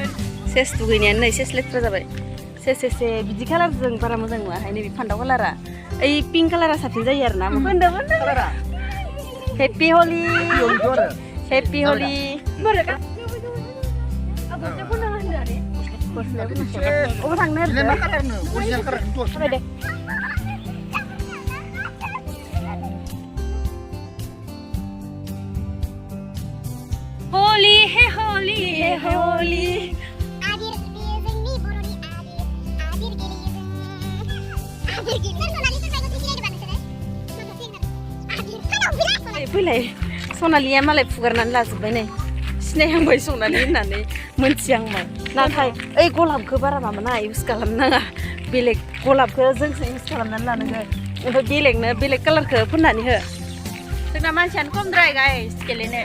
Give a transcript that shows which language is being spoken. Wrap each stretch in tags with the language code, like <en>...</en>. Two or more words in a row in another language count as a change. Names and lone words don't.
<brx>सेस दुगैनायानो नै सेस लेथ्रा जाबाय सेस बिदि कालारजों बारा मोजां नुवाहाय नैबे फान्थाव कालारा ओइ पिंक कालारा साबसिन जायो आरोना</brx> <en>happy Holi happy Holi</en> <brx>अबाव थांनो</brx> <hi>होली हे होली हे होली</hi> <brx>फैलाय सनालिया मालाय फुगारनानै लाजोब्बाय नै सिनायहांबाय सनालि होननानै मोनथिहांबाय नाथाय ओइ गलाबखौ बारा माबा नाङा इउज खालामनाङा बेलेग गलाबखौ जोंसो इउज खालामनानै लानांगौ ओमफ्राय बेलेगनो बेलेग कालारखौ फोननानै हो जोंना मानसियानो खमद्राय गाइस गेलेनो</brx>